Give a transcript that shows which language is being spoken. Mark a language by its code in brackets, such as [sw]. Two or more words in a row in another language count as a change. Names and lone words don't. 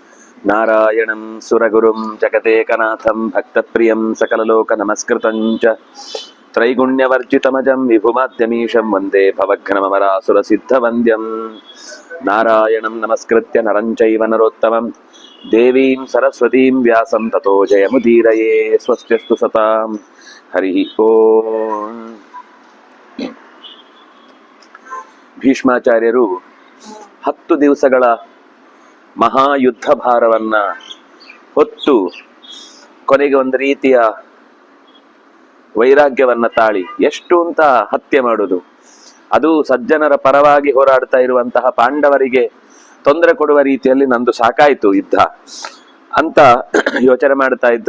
[sa] ನಾರಾಯಣಂ ಸುರಗುರುಂ ಜಗದೇಕನಾಥಂ ಭಕ್ತಪ್ರಿಯಂ ಸಕಲಲೋಕ ನಮಸ್ಕೃತಂ ಚ ತ್ರೈಗುಣ್ಯವರ್ಜಿತಮಜಂ ವಿಭುಮಾದ್ಯಮೀಶಂ ವಂದೇ ಭವಘ್ನಮರಾಸುರಸಿದ್ಧವಂದ್ಯಂ ನಾರಾಯಣಂ ನಮಸ್ಕೃತ್ಯ ನರಂ ಚೈವ ನರೋತ್ತಮಂ ದೇವೀಂ ಸರಸ್ವತೀಂ ವ್ಯಾಸಂ ತತೋ ಜಯಮುದೀರಯೇ. ಸ್ವಸ್ತ್ಯಸ್ತು ಸತಾಂ. ಹರಿ ಓಂ. [kn] ಭೀಷ್ಮಾಚಾರ್ಯರು 10 ದಿವಸಗಳ ಮಹಾಯುದ್ಧ ಭಾರವನ್ನ ಹೊತ್ತು ಕೊನೆಗೆ ಒಂದು ರೀತಿಯ ವೈರಾಗ್ಯವನ್ನ ತಾಳಿ ಎಷ್ಟು ಅಂತ ಹತ್ಯೆ ಮಾಡುವುದು, ಅದು ಸಜ್ಜನರ ಪರವಾಗಿ ಹೋರಾಡ್ತಾ ಇರುವಂತಹ ಪಾಂಡವರಿಗೆ ತೊಂದರೆ ಕೊಡುವ ರೀತಿಯಲ್ಲಿ ನಂದು ಸಾಕಾಯ್ತು ಯುದ್ಧ ಅಂತ ಯೋಚನೆ ಮಾಡ್ತಾ ಇದ್ರು.